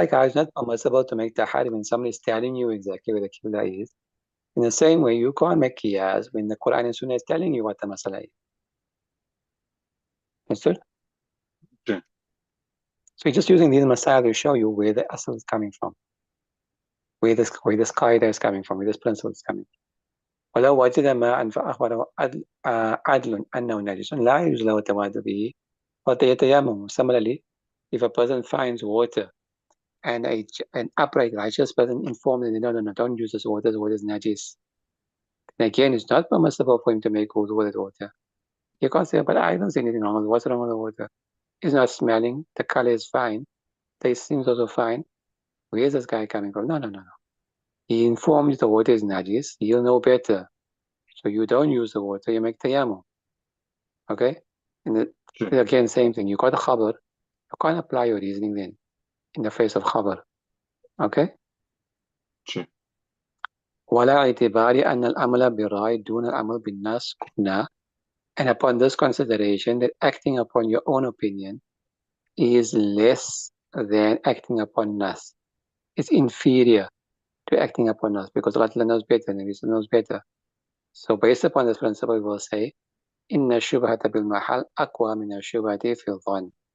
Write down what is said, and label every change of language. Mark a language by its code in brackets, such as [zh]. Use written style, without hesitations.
[en] like how it's not permissible to make tahari when somebody is telling you exactly where the qibla is, in the same way, you can't make qiyas when the Quran and Sunnah is telling you what the masala is. Understood? Sure. So you're just using these masala to show you where the asal is coming from, where this qaida is coming from, where this principle is coming from. [ar] ولو وجد ماء فأخبره عدل أنه نجس لا يجوز له التمادي به ويتيمم. [en] Similarly, if a person finds water and an upright righteous person informs him, no, don't use this water is najis. And again, it's not permissible for him to make wudu with that water. You can't say, but I don't see anything wrong with it. What's wrong with the water? It's not smelling, the color is fine. They seem also fine. Where's this guy coming from? No. He informs the water is najis. He'll know better. So you don't use the water, you make tayammum. Okay? And again, same thing. You got a khabar. You can't apply your reasoning then in the face of khabar. Okay? Sure. [ar] ولا اعتبار أن العمل بالرأي دون العمل بالنص كنا. [en] And upon this consideration that acting upon your own opinion is less than acting upon nas. It's inferior to acting upon nas because Allah knows better and He knows better. So based upon this principle, we will say, [ar] إن الشبهة بالمحل أقوى من الشبهة في الظن.